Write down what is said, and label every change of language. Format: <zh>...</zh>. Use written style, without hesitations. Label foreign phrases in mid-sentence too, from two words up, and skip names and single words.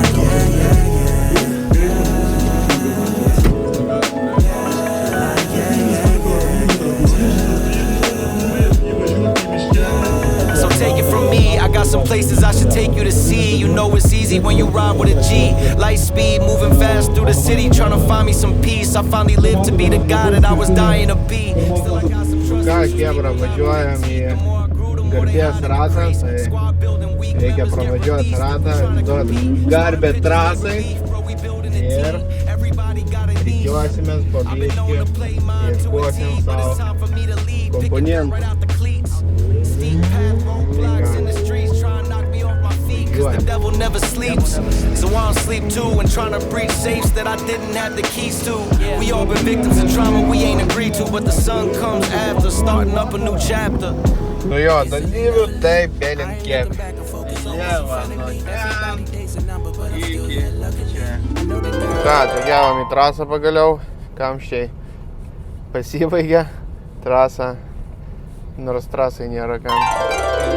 <en>So take it from me, I got some places I should take you to see. You know it's easy when you ride with a G. Light speed, moving fast through the city, trying to find me some peace. I finally lived to be the guy that I was dying to be. Still I got some trust.</en> <lt>Ką, Chebra, važiuojam į garbės ratą, tai reikia pravažiuoti ratą, duoti garbę trasai ir tikiuosimės po biškį ieškosim savo komponentų.</lt> <en>Cause the devil never sleeps, so I don't sleep too. And trying to breach safes that I didn't have the keys to. We all been victims of trauma we ain't agreed to, but the sun comes after, starting up a new chapter.</en> <lt>Nu jo, dalyvių tai belinkėt. Lieva nuo ten iki čia. Ką, atvažiavom į trasą pagaliau, kamščiai pasibaigė trasą, nors trasai nėra kamščiai.</lt>